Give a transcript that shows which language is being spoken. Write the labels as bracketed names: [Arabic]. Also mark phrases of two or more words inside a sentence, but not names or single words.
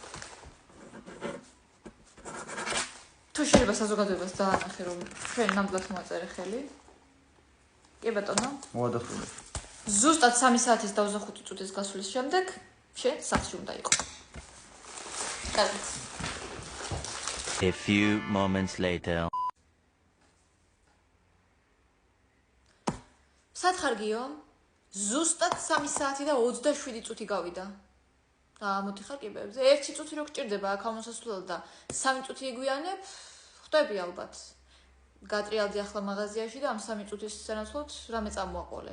[Georgian] თუ შეიძლება საზოგადოებას დაანახე რომ ჩვენ ნამდვილად მოაწერე ხელი. კი ბატონო. მოადასტურე. ზუსტად 3 საათის და 25 წუთის გასვლის შემდეგ შენ სახლში უნდა იყო. კარგით. [English] A few moments later. [Georgian] სათხარგიო? ზუსტად 3 საათი და 27 წუთი გავიდა. მოდი ხარ კიბეებზე. 1 წუთი რო გჭირდება აქ ამოსასვლელად და 3 წუთი იგვიანებ, ხვდები ალბათ. გატრიალდი ახლა მაღაზიაში და ამ 3 წუთის სანაცვლოდ რამე წამოაყოლე.